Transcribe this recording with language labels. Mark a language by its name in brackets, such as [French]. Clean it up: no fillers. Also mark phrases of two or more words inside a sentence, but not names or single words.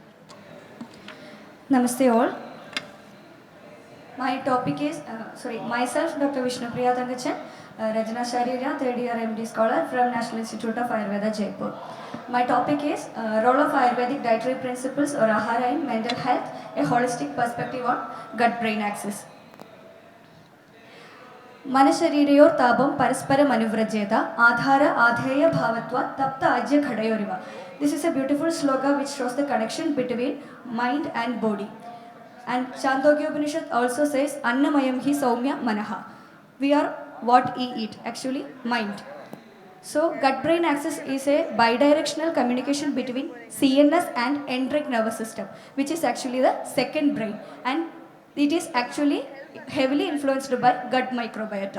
[English] Namaste all. My topic is, myself Dr. Vishnu Priya Tangachan, Rajana Sharirya, 3rd year MD scholar from National Institute of Ayurveda, Jaipur. My topic is role of Ayurvedic dietary principles or Ahara in mental health, a holistic perspective on gut-brain axis. [Sanskrit] मनःशरीरयोः तापं परस्परं अनुव्रजेत, आधार आधेय भावत्व तप्त आज्य घटयोरिव. [English] This is a beautiful sloka which shows the connection between mind and body. And Chandogya Upanishad also says, [Sanskrit] अन्नमयं हि सौम्य मनः. [English] We are what we eat, actually mind. So gut-brain axis is a bidirectional communication between CNS and enteric nervous system, which is actually the second brain. And it is actually heavily influenced by gut microbiota.